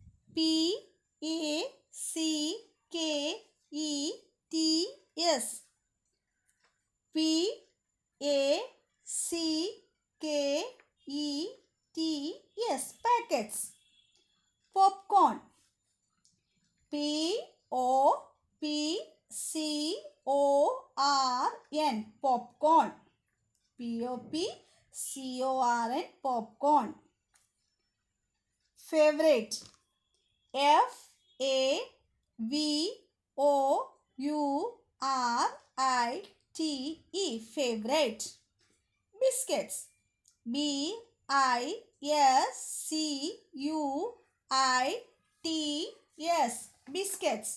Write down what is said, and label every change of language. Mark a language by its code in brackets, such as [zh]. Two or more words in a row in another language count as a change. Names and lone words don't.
[en] P-A-C-K-E-T-S, P-A-C-K-E-T-S, packets. Popcorn. P-O-P-C-O-R-N, popcorn. P-O-P-C-O-R-N, popcorn. Favorite. F-A-V-O-U-R-I-T-E, favorite. Biscuits. B-I-S-C-U-I-T-S, biscuits.